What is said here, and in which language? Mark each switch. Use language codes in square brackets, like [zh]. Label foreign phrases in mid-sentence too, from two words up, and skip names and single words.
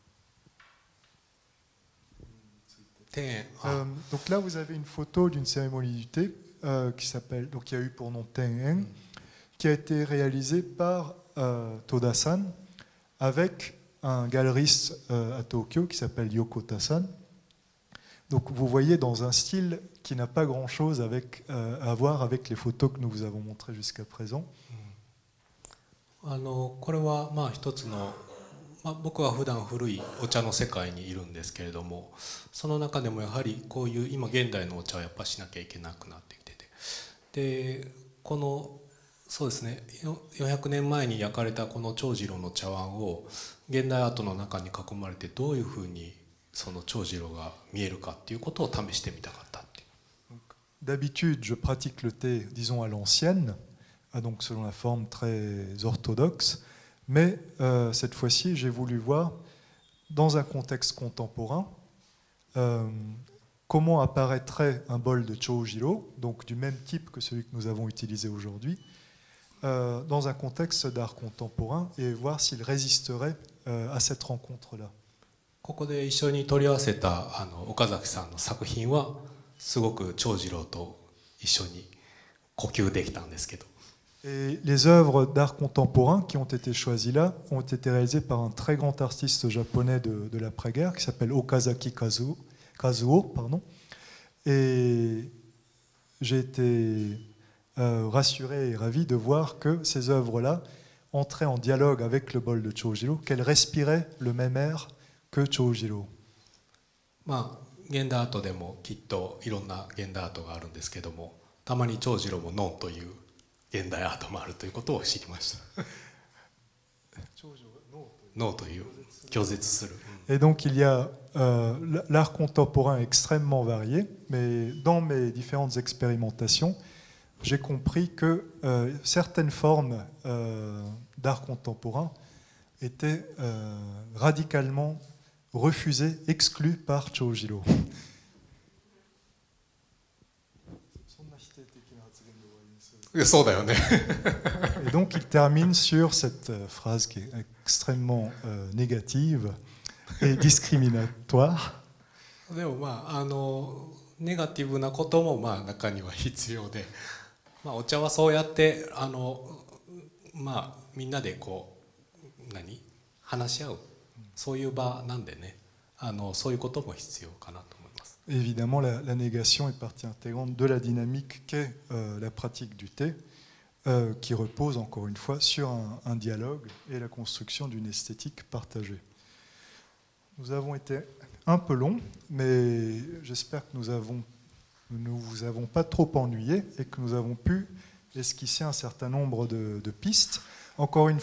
[fr] Donc là, vous avez une photo d'une cérémonie du thé qui s'appelle, donc il y a eu pour nom Tengen, qui a été réalisée par Toda-san avec un galeriste à Tokyo qui s'appelle Yokota-san. Donc vous voyez dans un style qui n'a pas grand-chose à voir avec les photos que nous vous avons montrées jusqu'à présent. [ja] これは一つの、僕は普段古いお茶の世界にいるんですけれども、その中でもやはりこういう今現代のお茶をやっぱしなきゃいけなくなってきてて、でこのそうですね400年前に焼かれたこの長次郎の茶碗を現代アートの中に囲まれてどういうふうにその長次郎が見えるかっていうことを試してみたかったっていう。 [fr] D'habitude, je pratique le thé, disons à l'ancienne, donc selon la forme très orthodoxe, mais cette fois-ci, j'ai voulu voir, dans un contexte contemporain, comment apparaîtrait un bol de Chōjiro, donc du même type que celui que nous avons utilisé aujourd'hui, dans un contexte d'art contemporain, et voir s'il résisterait à cette rencontre-là. [ja] ここで一緒に取り合わせた岡崎さんの作品はすごく長次郎と一緒に呼吸できたんですけど。 [fr] Et les œuvres d'art contemporain qui ont été choisies là ont été réalisées par un très grand artiste japonais de l'après-guerre qui s'appelle Okazaki Kazuo. Pardon. Et j'ai été rassuré et ravi de voir que ces œuvres-là entraient en dialogue avec le bol de Chōjiro, qu'elles respiraient le même air que Chōjiro. [ja] 現代アートでもきっといろんな現代アートがあるんですけども、たまに長次郎もノンという現代アートもあるということを知りました。ノーという拒絶する。 [fr] Et donc il y a l'art contemporain extrêmement varié, mais dans mes différentes expérimentations, j'ai compris que certaines formes d'art contemporain étaient radicalement refusées, exclues par Chōjiro. Et donc il termine sur cette phrase qui est extrêmement négative et discriminatoire. [ja] でもネガティブなことも中には必要で、お茶はそうやってみんなでこう話し合うそういう場なんでね、そういうことも必要かなと思います。 [fr] Évidemment, la négation est partie intégrante de la dynamique qu'est la pratique du thé, qui repose encore une fois sur un dialogue et la construction d'une esthétique partagée. Nous avons été un peu longs, mais j'espère que nous ne vous avons pas trop ennuyé et que nous avons pu esquisser un certain nombre de pistes.